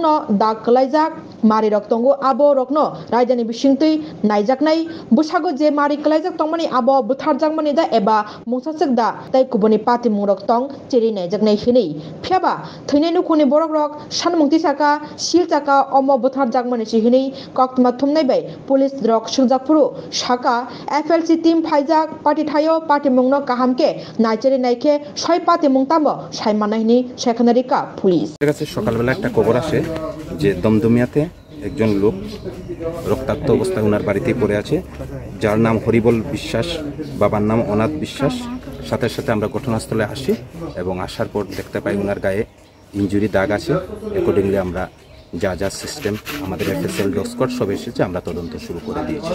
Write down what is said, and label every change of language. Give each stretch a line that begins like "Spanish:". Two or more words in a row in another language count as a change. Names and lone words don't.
Kok Borok: no dak kalaijak mari rok tongo abo rok no rajdhani bisingtui naijaknai busago je mari kalaijak tongmani abo butharjak mani da eba mungsasek da tai kuboni party mungrok tong cheri naijaknai hini phiaba theinai nukhuni borok rok sanmungti saka sil chaka omo butharjak mani hini koktuma thumnai bai police rok sungjak Puru Shaka FLC team Faijak party thayo party mungno kahamke naichere naike ছয় party mungtamo sai manahini sekhanarika police
Bangla: এর কাছে সকালবেলা একটা খবর আসে যে দমদমিয়াতে একজন লোক রক্তাক্ত অবস্থায় ওনার বাড়িতেই পড়ে আছে যার নাম হরিবল বিশ্বাস বাবার নাম অনাথ বিশ্বাস সাথে সাথে আমরা ঘটনাস্থলে আসি এবং আসার পর দেখতে পাই ওনার গায়ে ইনজুরি দাগ আছে অ্যাকর্ডিংলি আমরা যা সিস্টেম আমাদের
English: FSL dog squad
Bangla: সব এসেছে আমরা তদন্ত শুরু করে দিয়েছি